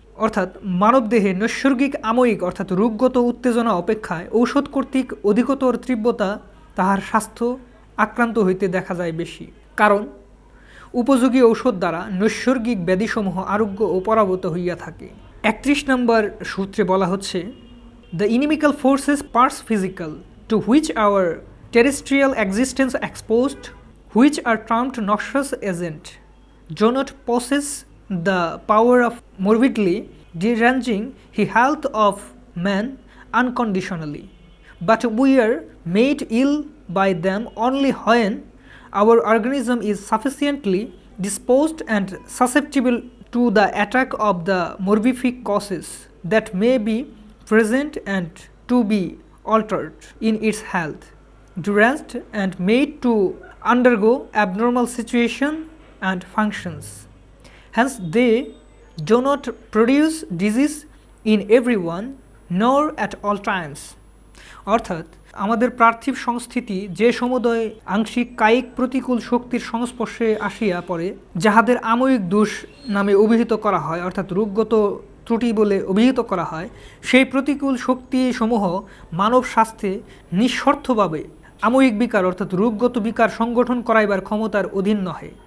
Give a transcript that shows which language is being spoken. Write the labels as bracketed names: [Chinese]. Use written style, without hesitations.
[Bangla] অর্থাৎ মানবদেহে নৈসর্গিক আময়িক অর্থাৎ রোগগত উত্তেজনা অপেক্ষায় ঔষধ কর্তৃক অধিকতর তীব্রতা তাহার স্বাস্থ্য আক্রান্ত হইতে দেখা যায় বেশি, কারণ উপযোগী ঔষধ দ্বারা নৈসর্গিক ব্যাধিসমূহ আরোগ্য ও পরাভূত হইয়া থাকে। 31 নম্বর সূত্রে বলা হচ্ছে, [English] The inimical forces parts physical to which our terrestrial existence exposed, which are termed noxious agent, do not possess the power of morbidly deranging the health of man unconditionally, but we are made ill by them only when our organism is sufficiently disposed and susceptible to the attack of the morbific causes that may be present and to be altered in its health, deranged and made to undergo abnormal situation and functions. Hence they do not produce disease in everyone nor at all times। [Bangla] অর্থাৎ আমাদের পার্থিব সংস্থিতি যে সমুদয় আংশিক কায়িক প্রতিকূল শক্তির সংস্পর্শে আসিয়া পড়ে, যাহাদের আময়িক দোষ নামে অভিহিত করা হয় অর্থাৎ রোগগত ত্রুটি বলে অভিহিত করা হয়, সেই প্রতিকূল শক্তিসমূহ মানব স্বাস্থ্যে নিঃস্বার্থভাবে আময়িক বিকার অর্থাৎ রোগগত বিকার সংগঠন করাইবার ক্ষমতার অধীন নহে।